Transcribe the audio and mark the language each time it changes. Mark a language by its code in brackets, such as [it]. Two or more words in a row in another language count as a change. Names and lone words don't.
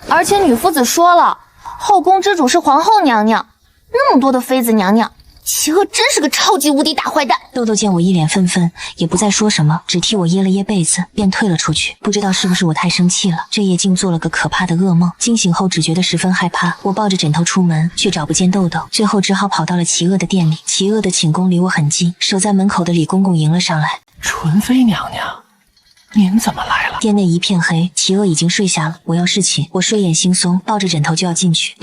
[zh] 而且女夫子說了，後宮之主是皇後娘娘，那麼多的妃子娘娘，齊惡真是個超級無敵大壞蛋。豆豆見我一臉憤憤，也不再說什麼，只替我掖了掖被子，便退了出去。不知道是不是我太生氣了，這夜竟做了個可怕的噩夢。驚醒後只覺得十分害怕，我抱着枕頭出門，卻找不見豆豆，最後只好跑到了齊惡的店裡。齊惡的寢宮離我很近，守在門口的李公公迎了上來。純妃娘娘，您怎麼來了？店內一片黑，齊惡已經睡下了。我要侍寝，我睡眼惺忪，抱着枕頭就要進去。